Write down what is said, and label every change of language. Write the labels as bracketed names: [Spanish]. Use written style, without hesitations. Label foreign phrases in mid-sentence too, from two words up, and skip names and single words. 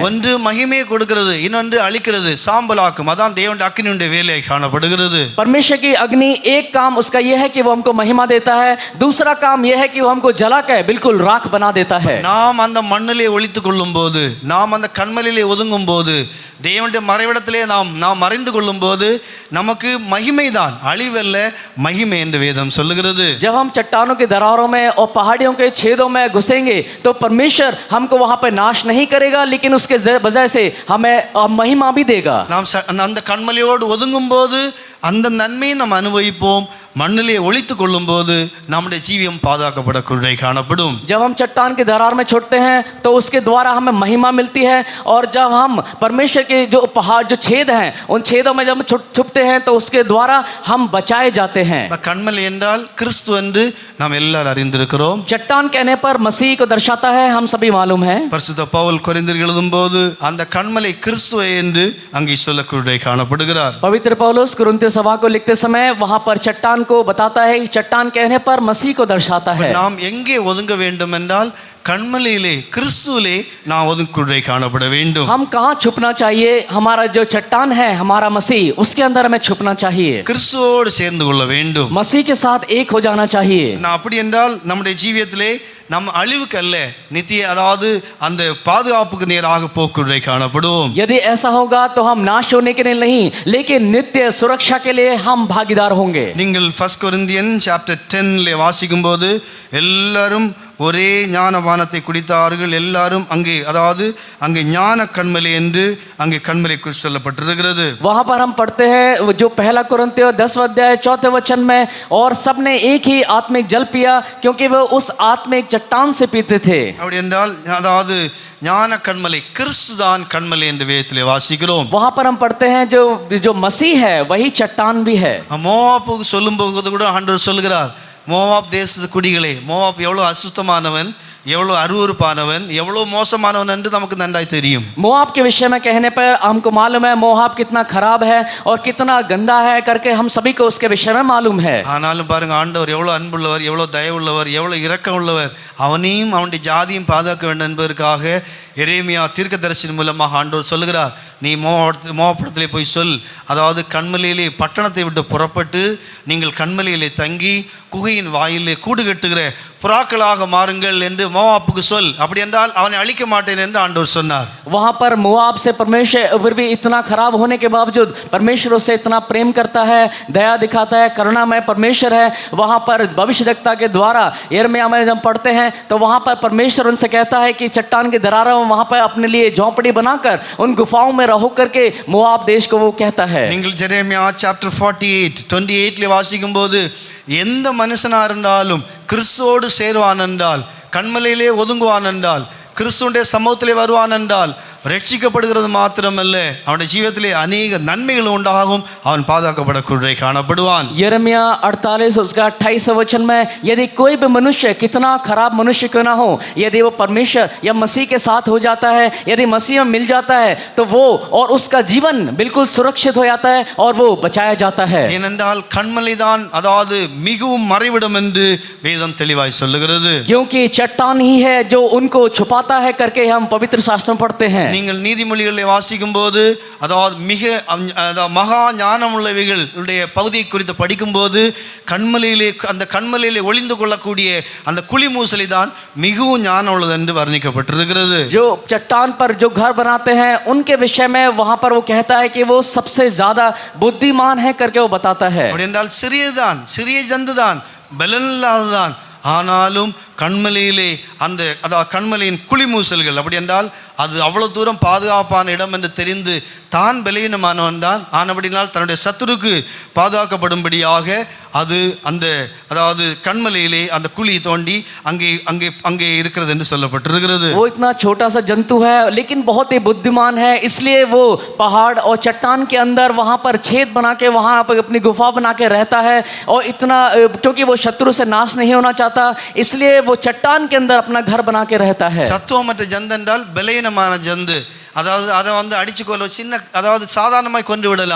[Tamil] ஒன்று மகிமையை கொடுக்கிறது, இன்னொன்று அழிக்கிறது, சாம்பலாக்கும். அதான் தேவனுடைய அக்கினியுடைய வேலை காணப்படுகிறது. [Hindi] परमेश्वर की अग्नि एक काम उसका यह है कि वो हमको महिमा देता है, दूसरा काम यह है कि वो हमको जलाकर बिल्कुल राख बना देता है. [Tamil] நாம் அந்த மண்ணிலே ஒளித்துக் கொள்ளும் போது, நாம் அந்த கண்மலையிலே ஒதுங்கும் போது, தேவனுடைய மறைவிடத்திலே நாம் மறைந்து கொள்ளும் போது நமக்கு மகிமைதான், அழிவல்ல மகிமை என்று வேதம் சொல்லுகிறது. [Hindi] जब हम चट्टानों की दरारों में और पहाड़ियों के छेदों में घुसेंगे तो परमेश्वर हमको वहां पर नाश नहीं करेगा, लेकिन उसके वजह से हमें महिमा भी देगा. [Tamil] நாம் அந்த கண்மலையோடு ஒதுங்கும் போது அந்த நன்மையை நாம் அனுபவிப்போம். மண்ணிலே ஒளித்துக் கொள்ளும் போது நம்முடைய ஜீவியம் பாதுகாக்கப்படக்கூடிய காணப்படும். [Hindi] जब हम चट्टान के दरार में छुपते हैं तो उसके द्वारा हमें महिमा मिलती है, और जब हम परमेश्वर के जो पहाड़ जो छेद हैं उन छेदों में जब छुपते हैं तो उसके द्वारा हम बचाए जाते हैं. [Tamil] கண்மலை என்றால் கிறிஸ்து என்று நாம் எல்லாரும் அறிந்திருக்கிறோம். [Hindi] चट्टान कहने पर मसीह को दर्शाता है, हम सभी मालूम है. [Tamil] பரிசுத்த பவுல் கொரிந்தியர் எழுதும்போது அந்த கண்மலை கிறிஸ்துவே என்று அங்கே சொல்லக்கூடிய காணப்படுகிறார். [Hindi] पवित्र पौलुस कुरिन्थियों सभा को लिखते समय वहां पर चट्टान को बताता है, चट्टान कहने पर मसीह को दर्शाता है. [Tamil] நாம் எங்கே ஒதுங்க வேண்டும் என்றால் கண்மலையிலே கிறிஸ்துவிலே நாம் ஒதுங்கக்கூடிய காணப்பட வேண்டும். [Hindi] हम कहाँ छुपना चाहिए? हमारा जो चट्टान है, हमारा मसीह, उसके अंदर हमें छुपना चाहिए. [Tamil] கிறிஸ்துவோடு சேர்ந்து கொள்ள வேண்டும். [Hindi] मसीह के साथ एक हो जाना चाहिए. [Tamil] நான் அப்படி என்றால் நம்முடைய ஜீவியத்திலே நம் அழிவுக்கு அல்ல, நித்திய அந்த பாதுகாப்புக்கு நேராக போக்குடைய காணப்படுவோம். [Hindi] यदि ऐसा होगा तो हम नाश होने के लिए नहीं, लेकिन नित्य सुरक्षा के लिए हम भागीदार होंगे. [Tamil] நீங்கள் 1 கொரிந்தியன் சாப்டர் 10 வாசிக்கும் போது எல்லாரும் ஒரே ஞானபானத்தை குடித்தார்கள். எல்லாரும் அங்கே, அதாவது அங்கே ஞான கண்மலை என்று அங்கே கண்மலை குறித்து சொல்லப்பட்டிருக்கிறது. [Hindi] वहां पर हम पढ़ते हैं जो पहला कुरिन्थियों 10 अध्याय 4 वचन में, और सबने एक ही आत्मिक जल पिया क्योंकि वो उस आत्मिक चट्टान से पीते थे. [Tamil] அப்படி என்றால் அதாவது ஞான கண்மலை கிறிஸ்துதான் கண்மலை என்று வேதத்திலே வாசிக்கிறோம். [Hindi] वहां पर हम पढ़ते हैं जो मसीह है वही चट्टान भी है. [Tamil] மோவாபுக்கு சொல்லும்போது கூட ஆண்டவர் சொல்கிறார், மோவாப் தேசத்து குடிகளே, மோவாப் எவ்வளோ அசுத்தமானவன், எவ்வளோ அருவருப்பானவன், எவ்வளோ மோசமானவன் என்று நமக்கு நன்றாய் தெரியும். [Hindi] मोआब के विषय में कहने पर हमको मालूम है मोआब कितना खराब है और कितना गंदा है करके हम सभी को उसके विषय में मालूम है. [Tamil] ஆனாலும் பாருங்க, ஆண்டவர் எவ்வளோ அன்புள்ளவர், எவ்வளோ தயவுள்ளவர், எவ்வளோ இரக்கம் உள்ளவர், அவனையும் அவனுடைய ஜாதியும் பாதுகாக்க வேண்டும் என்பதற்காக எரேமியா தீர்க்கதரிசியின் மூலமாக ஆண்டவர் சொல்லுகிறார், நீ மோவாபுரத்திலே போய் சொல், அதாவது கண்மலையிலே பட்டணத்தை விட்டு புறப்பட்டு நீங்கள் கண்மலையிலே தங்கி குகையின் வாயிலே கூடு கட்டுகிற புறாக்களாக மாறுங்கள் என்று மோவாப்புக்கு சொல். அப்படி என்றால் அவனை அழிக்க மாட்டேன் என்று ஆண்டவர் சொன்னார். [Hindi] वहां पर मोआब से परमेश्वर भी इतना खराब होने के बावजूद परमेश्वर उससे इतना प्रेम करता है, दया दिखाता है, करुणामय परमेश्वर है. वहां पर भविष्यद्वक्ता के द्वारा यिर्मयाह में जब पढ़ते हैं तो वहां पर परमेश्वर उनसे कहता है कि चट्टान के दरारों वहां पर अपने लिए झोंपड़ी बनाकर उन गुफाओं में रहो करके मोआब देश को वो कहता है. [Tamil] நீங்கள் எரேமியா சாப்டர் 48 வாசிக்கும் போது, எந்த மனுஷனா இருந்தாலும் கிறிஸ்துவோடு சேருவான் என்றால், கண்மலையிலே ஒதுங்குவான் என்றால், கிறிஸ்துவுடைய சமூகத்திலே வருவான் என்றால் ரட்சிக்கப்படுகிறது மாத்திரமல்ல, அவனுடைய ஜீவிதத்திலே அநேக நன்மைகள் உண்டாகும், அவன் பாதுகாக்கப்படக்கூடிய காணப்படுவான். [Hindi] यिर्मयाह 48 उसका 28 वचन में, यदि कोई भी मनुष्य कितना खराब मनुष्य क्यों ना हो, यदि वो परमेश्वर या मसीह के साथ हो जाता है, यदि मसीह में मिल जाता है तो वो और उसका जीवन बिल्कुल सुरक्षित हो जाता है और वो बचाया जाता है. [Tamil] ஏனென்றால் கண்மலைதான் அதாவது மிகவும் மறைவிடம் என்று வேதம் தெளிவாய் சொல்லுகிறது. [Hindi] क्योंकि चट्टान ही है जो उनको छुपाता है करके हम पवित्र शास्त्र में पढ़ते हैं. [Tamil] நீங்கள் நீதிமொழிகளை வாசிக்கும் போது, அதாவது மகா ஞானம் உள்ளவைகளுடைய பகுதியை குறித்து படிக்கும்போது, அந்த கண்மலையிலே ஒளிந்து கொள்ளக்கூடிய அந்த குழிமூசலை தான் மிகவும் ஞானம் உள்ளது என்று வர்ணிக்கப்பட்டிருக்கிறது. [Hindi] जो चट्टान पर जो घर बनाते हैं उनके विषय में वहां पर वो कहता है कि वो सबसे ज्यादा बुद्धिमान है करके वो बताता है. [Tamil] அப்படி என்றால் சிறிய ஜந்துதான், பலனில்லாததான், ஆனாலும் கண்மலையிலே அதாவது கண்மலையின் குழிமூசல்கள், அப்படி என்றால் அது அவ்வளவு தூரம் பாதுகாப்பான இடம் என்று தெரிந்து தான் பலவீனமானவன் தான், ஆனபடினால் தன்னுடைய சத்துருக்கு பாதுகாக்கப்படும்படியாக அது அதாவது கண்மலையிலே அந்த குழி தோண்டி அங்கே இருக்கிறது என்று சொல்லப்பட்டிருக்கிறது. [Hindi] वो इतना छोटा सा जंतु है लेकिन बहुत ही बुद्धिमान है, इसलिए वो पहाड़ और चट्टान के अंदर वहां पर छेद बना के वहां पर अपनी गुफा बना के रहता है, और इतना क्योंकि वो शत्रु से नाश नहीं होना चाहता इसलिए वो चट्टान के अंदर अपना घर बना के रहता है. [Tamil] சத்துவமற்ற ஜந்து என்றால் பலவீனமான ஜந்து, அதாவது அதை அடிச்சு கொள்ள சின்ன, அதாவது சாதாரணமாய் கொண்டு விடலாம்.